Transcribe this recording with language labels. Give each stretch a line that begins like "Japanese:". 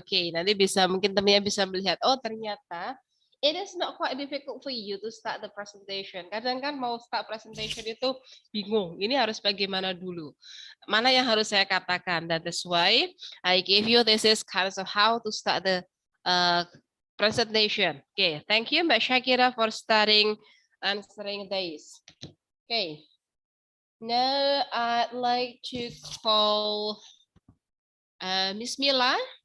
Indonesian: Okay, nanti mungkin temannya bisa melihat. Oh, ternyata
English: it is not quite difficult for you to start the presentation.
Indonesian: Kadang kan mau start presentation itu bingung. Ini harus bagaimana dulu? Mana yang harus saya katakan?
English: That is why I gave you this is kind of how to start the presentation. Okay, thank you, Mbak Shakira, for starting answering this. Okay. Now I'd like to call Miss Mila.